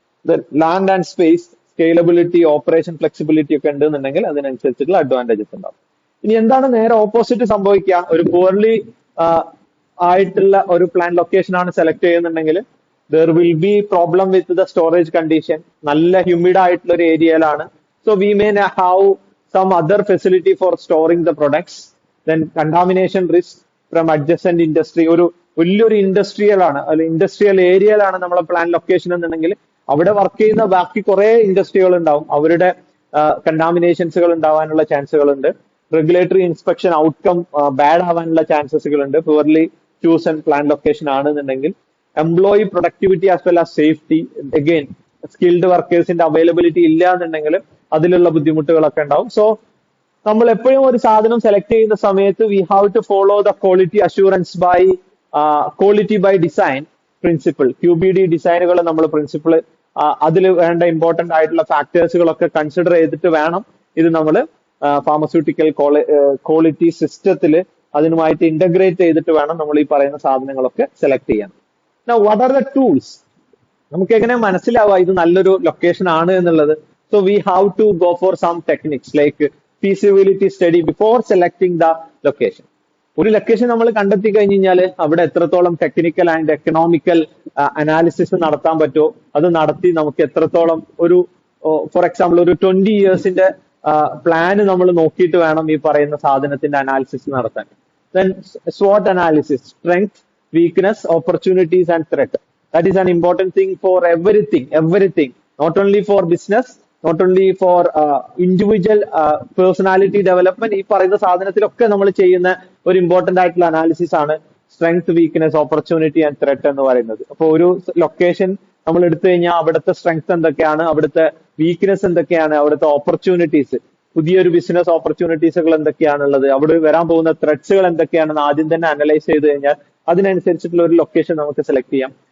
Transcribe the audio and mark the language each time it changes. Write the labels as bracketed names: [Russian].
[Malayalam] Then land and space, scalability, operation flexibility ഒക്കെ ഉണ്ടെന്നുണ്ടെങ്കിൽ അതിനനുസരിച്ചിട്ടുള്ള അഡ്വാൻറ്റേജസ് ഉണ്ടാവും. ഇനി എന്താണ് നേരെ ഓപ്പോസിറ്റ് സംഭവിക്കുക? ഒരു പുവർലി ആയിട്ടുള്ള ഒരു പ്ലാൻ ലൊക്കേഷൻ ആണ് സെലക്ട് ചെയ്യുന്നുണ്ടെങ്കിൽ [English] there will be problem with the storage condition. [Malayalam] നല്ല ഹ്യൂമിഡ് ആയിട്ടുള്ള ഒരു ഏരിയയിലാണ്. [English] So we may have some other facility for storing the products. Then contamination risk from adjacent industry. [Malayalam] ഒരു വലിയൊരു ഇൻഡസ്ട്രിയൽ ആണ്, അല്ലെങ്കിൽ ഇൻഡസ്ട്രിയൽ ഏരിയയിലാണ് നമ്മളെ പ്ലാൻ ലൊക്കേഷൻ എന്നുണ്ടെങ്കിൽ അവിടെ വർക്ക് ചെയ്യുന്ന ബാക്കി കുറെ ഇൻഡസ്ട്രികൾ ഉണ്ടാവും, അവരുടെ കണ്ടാമിനേഷൻസുകൾ ഉണ്ടാവാനുള്ള ചാൻസുകൾ ഉണ്ട്. റെഗുലേറ്ററി ഇൻസ്പെക്ഷൻ ഔട്ട്കം ബാഡ് ആവാനുള്ള ചാൻസസുകൾ ഉണ്ട് പുവർലി ചൂസൺ പ്ലാൻ ലൊക്കേഷൻ ആണെന്നുണ്ടെങ്കിൽ. Employee productivity as well as safety, again skilled വർക്കേഴ്സിന്റെ availability ഇല്ല എന്നുണ്ടെങ്കിൽ അതിലുള്ള ബുദ്ധിമുട്ടുകളൊക്കെ ഉണ്ടാവും. സോ നമ്മൾ എപ്പോഴും ഒരു സാധനം സെലക്ട് ചെയ്യുന്ന സമയത്ത് [English] We have to follow the quality assurance by quality by design principle. [Malayalam] QBD ഡിസൈനുകൾ നമ്മൾ പ്രിൻസിപ്പിൾ അതിൽ വേണ്ട ഇമ്പോർട്ടന്റ് ആയിട്ടുള്ള ഫാക്ടേഴ്സുകളൊക്കെ കൺസിഡർ ചെയ്തിട്ട് വേണം ഇത് നമ്മൾ ഫാർമസ്യൂട്ടിക്കൽ ക്വാളിറ്റി സിസ്റ്റത്തിൽ അതിനുമായിട്ട് ഇന്റഗ്രേറ്റ് ചെയ്തിട്ട് വേണം നമ്മൾ ഈ പറയുന്ന സാധനങ്ങളൊക്കെ സെലക്ട് ചെയ്യാൻ. [English] Now, what are the tools? [Malayalam] നമുക്ക് എങ്ങനെ മനസ്സിലാവുക ഇത് നല്ലൊരു ലൊക്കേഷൻ ആണ് എന്നുള്ളത്? [English] So we have to go for some techniques like feasibility study before selecting the location. [Malayalam] ഒരു ലൊക്കേഷൻ നമ്മൾ കണ്ടെത്തി കഴിഞ്ഞ് കഴിഞ്ഞാൽ അവിടെ എത്രത്തോളം ടെക്നിക്കൽ ആൻഡ് എക്കണോമിക്കൽ അനാലിസിസ് നടത്താൻ പറ്റുമോ അത് നടത്തി നമുക്ക് എത്രത്തോളം ഒരു ഫോർ എക്സാമ്പിൾ ഒരു 20 yearsന്റെ പ്ലാന് നമ്മൾ നോക്കിയിട്ട് വേണം ഈ പറയുന്ന സാധനത്തിന്റെ അനാലിസിസ് നടത്താൻ. [English] Then SWOT analysis, strength, weakness, opportunities and threat. That is an important thing for everything, not only for business, not only for individual personality development. [Malayalam] ഈ പറയുന്ന സാധനത്തിലൊക്കെ നമ്മൾ ചെയ്യുന്ന ഒരു ഇമ്പോർട്ടന്റ് ആയിട്ടുള്ള അനാലിസിസ് ആണ് strength, weakness, opportunity and threat എന്ന് പറയുന്നത്. അപ്പൊ ഒരു ലൊക്കേഷൻ നമ്മൾ എടുത്തു കഴിഞ്ഞാൽ അവിടുത്തെ സ്ട്രെങ്ത് എന്തൊക്കെയാണ്, അവിടുത്തെ വീക്ക്നെസ് എന്തൊക്കെയാണ്, അവിടുത്തെ ഓപ്പർച്യൂണിറ്റീസ്, പുതിയൊരു ബിസിനസ് ഓപ്പർച്യൂണിറ്റീസുകൾ എന്തൊക്കെയാണുള്ളത്, അവിടെ വരാൻ പോകുന്ന ത്രെഡ്സുകൾ എന്തൊക്കെയാണെന്ന് ആദ്യം തന്നെ അനലൈസ് ചെയ്ത് കഴിഞ്ഞാൽ അതിനനുസരിച്ചിട്ടുള്ള ഒരു ലൊക്കേഷൻ നമുക്ക് സെലക്ട് ചെയ്യാം.